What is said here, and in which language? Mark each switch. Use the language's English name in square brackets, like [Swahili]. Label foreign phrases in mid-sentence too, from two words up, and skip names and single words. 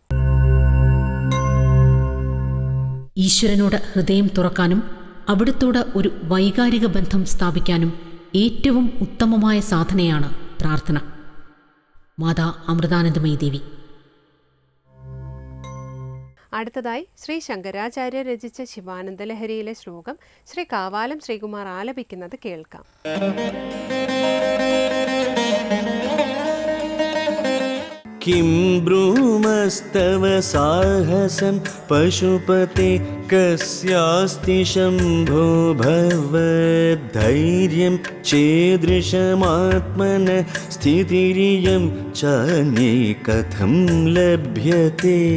[Malayalam] ഈശ്വരനോട് ഹൃദയം തുറക്കാനും അവിടുത്തോട് ഒരു വൈകാരിക ബന്ധം സ്ഥാപിക്കാനും ഏറ്റവും ഉത്തമമായ സാധനയാണ് പ്രാർത്ഥന. മാതാ അമൃതാനന്ദമയി ദേവി. അടുത്തതായി ശ്രീ ശങ്കരാചാര്യ രചിച്ച ശിവാനന്ദലഹരിയിലെ ശ്ലോകം ശ്രീ കാവാലം ശ്രീകുമാർ ആലപിക്കുന്നത് കേൾക്കാം. [Sanskrit] किं ब्रूमस्तव साहसं पशुपते कस्यास्ति शम्भो भवद्धैर्यं चेदृशमात्मन स्थितिरियं चान्ये कथं लभ्यते